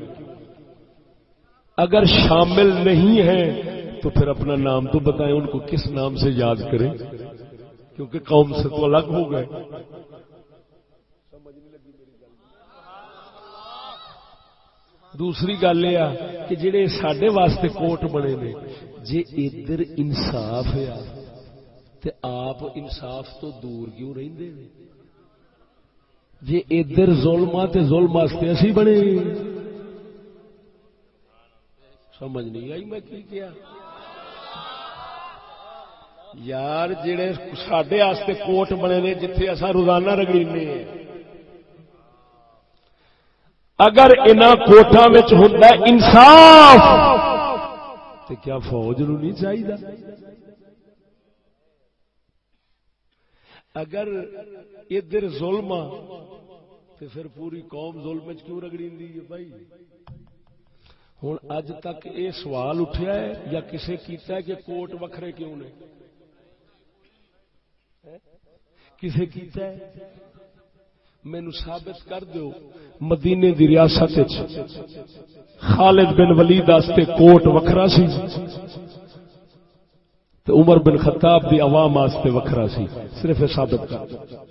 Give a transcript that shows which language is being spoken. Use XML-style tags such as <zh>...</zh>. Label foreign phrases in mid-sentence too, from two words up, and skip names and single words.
<ur>اگر شامل نہیں ہیں تو پھر اپنا نام تو بتائیں، ان کو کس نام سے یاد کریں، کیونکہ قوم سے تو الگ ہو گئے۔</ur> <pa>دوسری گل یہ کہ جڑے ساڈے واسطے کوٹ بنے نے، جے ادھر انصاف ہے تے آپ انصاف تو دور کیوں رہندے نے؟ جے ادھر ظلم تے ظلم واسطے اسی بنے، سمجھ نہیں آئی میں کی کیا؟ یار جڑے ساڈے واسطے کوٹ بنے نے جتھے اساں روزانہ رگڑینے ہیں، اگر انہاں کوٹاں وچ ہوندا انصاف تے کیا فوج نوں نہیں چاہیے؟ اگر ادھر ظلم تو پھر پوری قوم ظلم کیوں رگڑیندی ہے بھائی؟ ہوں اج تک یہ سوال اٹھیا ہے یا کسے کیتا ہے کہ کوٹ وکھرے کیوں نے؟ کسے کیتا ہے؟ مینو ثابت کر دیو مدینے دی ریاست خالد بن ولید واسطے کوٹ وکھرا سی تے عمر بن خطاب دی عوام واسطے وکھرا سی، صرف ثابت کر دو۔</pa>